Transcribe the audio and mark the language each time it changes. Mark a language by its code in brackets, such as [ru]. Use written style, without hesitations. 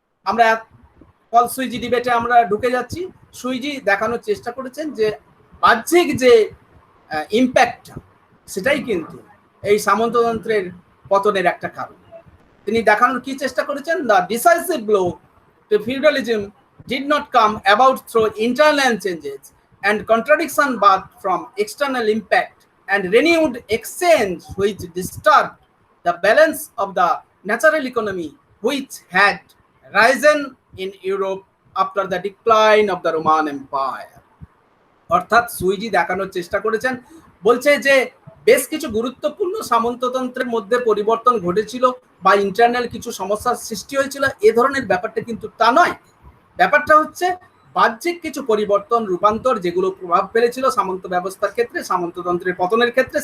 [bn] আমরা সুইজি ডিবেটে আমরা ঢুকে যাচ্ছি। সুইজি দেখানোর চেষ্টা করেছেন যে বাহ্যিক যে ইম্প্যাক্ট, সেটাই কিন্তু এই সামন্ততন্ত্রের পতনের একটা কারণ। তিনি দেখানোর কি চেষ্টা করেছেন, [en] The decisive blow to feudalism did not come about through internal changes and contradiction but from external impact and renewed exchange which disturbed the balance of the natural economy which had risen in Europe after the decline of the Roman Empire. [bn] অর্থাৎ Sweezy দেখানোর চেষ্টা করেছেন, বলছে যে বেশ কিছু গুরুত্বপূর্ণ সামন্ততন্ত্রের মধ্যে পরিবর্তন ঘটেছিল বা ইন্টারনাল কিছু সমস্যার সৃষ্টি হয়েছিল, এ ধরনের ব্যাপারটা কিন্তু তা নয়। ব্যাপারটা হচ্ছে বাহ্যিক কিছু পরিবর্তন, রূপান্তর, যেগুলো প্রভাব ফেলেছিল সামন্ত ব্যবস্থার ক্ষেত্রে, সামন্ততন্ত্রের পতনের ক্ষেত্রে।